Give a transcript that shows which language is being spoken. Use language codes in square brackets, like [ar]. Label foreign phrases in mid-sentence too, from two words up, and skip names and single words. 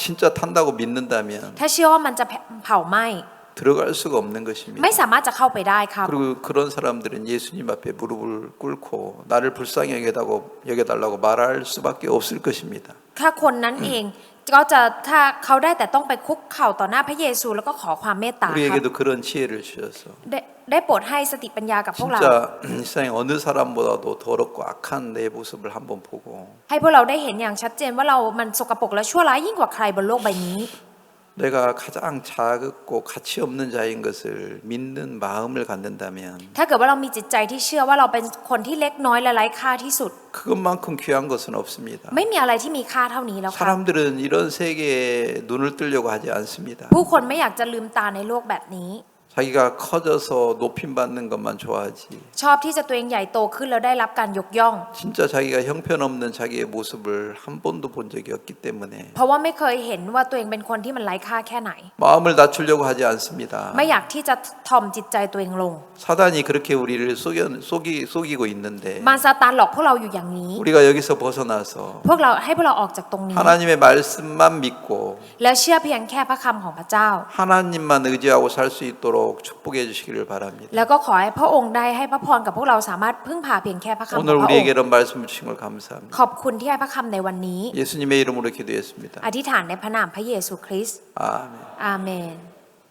[ko] 진짜 탄다고 믿는다면 [th] ถ้าเชื่อว่ามันจะเผาไหม้ [ko] 들어갈 수가 없는 것입니다. [th] ไม่สามารถจะเข้าไปได้ครับ [ko] 그리고 그런 사람들은 예수님 앞에 무릎을 꿇고 나를 불쌍히 여겨달라고 말할 수밖에 없을 것입니다. [th] ถ้าคนนั้นเองก็จะถ้าเขาได้แต่ต้องไปคุกเข่าต่อหน้าพระเยซูแล้วก็ขอความเมตตาครับ [ko] 우리에게도 그런 지혜를 주셔서 [th] ได้โปรดให้สติปัญญากับพวกเรา [ko] 진짜 이 세상에 어느 사람보다도 더럽고 악한 내 모습을 한번 보고 [th] ให้พวกเราได้เห็นอย่างชัดเจนว่าเรามันสกปรกและชั่วร้ายยิ่งกว่าใครบนโลกใบนี้ [ko] 내가 가장 작고 가치 없는 자인 것을 믿는 마음을 갖는다면 [th] ถ้าเกิดว่าเรามีจิตใจที่เชื่อว่าเราเป็นคนที่เล็กน้อยและไร้ค่าที่สุด [ko] 그것만큼 귀한 것은 없습니다. [th] ไม่มีอะไรที่มีค่าเท่านี้แล้วครับ [ko] 사람들은 이런 세계에 눈을 뜨려고 하지 않습니다. [th] ผู้คนไม่อยากจะลืมตาในโลกแบบนี้ [ko] 자기가 커져서 높임 받는 것만 좋아하지. [th] ชอบที่จะตัวเองใหญ่โตขึ้นแล้วได้รับการยกย่อง [ko] 진짜 자기가 형편없는 자기의 모습을 한 번도 본 적이 없기 때문에 [th] เพราะว่าไม่เคยเห็นว่าตัวเองเป็นคนที่มันไร้ค่าแค่ไหน [ko] 마음을 낮추려고 하지 않습니다. [th] ไม่อยากที่จะถ่อมจิตใจตัวเองลง [ko] 사단이 그렇게 우리를 속이고 있는데 [th] มารซาตานหลอกพวกเราอยู่อย่างนี้ [ko] 우리가 여기서 벗어나서 [th] พวกเราให้พวกเราออกจากตรงนี้ [ko] 하나님의 말씀만 믿고 [th] แล้วเชื่อเพียงแค่พระคำของพระเจ้า [ko] 하나님만 의지하고 살 수 있도록 축복해 주시기를 바랍니다. [th] แล้วก็ขอให้พระองค์ได้ให้พระพรกับพวกเราสามารถพึ่งพาเพียงแค่พระคำของพ [ko] 오늘 [th] ระองค์ [ko] 우리에게 이런 말씀을 주신 걸 감사합니다. [th] ขอบคุณที่ให้พระคำในวันนี้ [ko] 예수님의 이름으로 기도했습니다. [th] อธิษฐานในพระนามพระเยซูคริสต์ [ko] 아멘. [th] อาเมน